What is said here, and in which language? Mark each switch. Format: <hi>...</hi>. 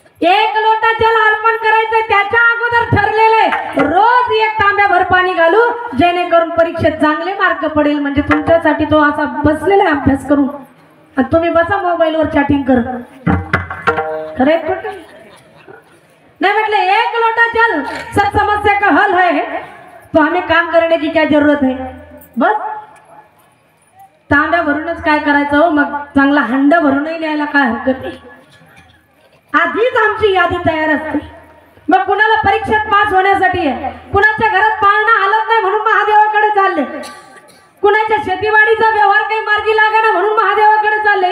<mr>एक लोटा जल अर्पण करायचंय, त्याच्या अगोदर ठरलेले रोज एक तांब्याभर पाणी घालू, जेणेकरून परीक्षेत चांगले मार्क पडेल. म्हणजे तुमच्यासाठी तो असा बसलेला अभ्यास करून आणि तुम्ही बसा मोबाईलवर चॅटिंग करत.</mr> <hi>खरे नहीं मतलब एक लोटा जल सब समस्या का हल है, तो हमें काम करने की क्या जरूरत है.</hi> <mr>बस तांब्या भरूनच काय करायचं हो, मग चांगला हंडा भरूनही न्यायला काय हरकत नाही. आधीच आमची यादी तयार असते. मग कुणाला परीक्षेत पास होण्यासाठी आहे, कुणाच्या घरात पाळणा हलत नाही म्हणून महादेवाकडे चालले, कुणाच्या शेतीवाडीचा व्यवहार काही मार्गी लागणार म्हणून महादेवाकडे चालले.</mr>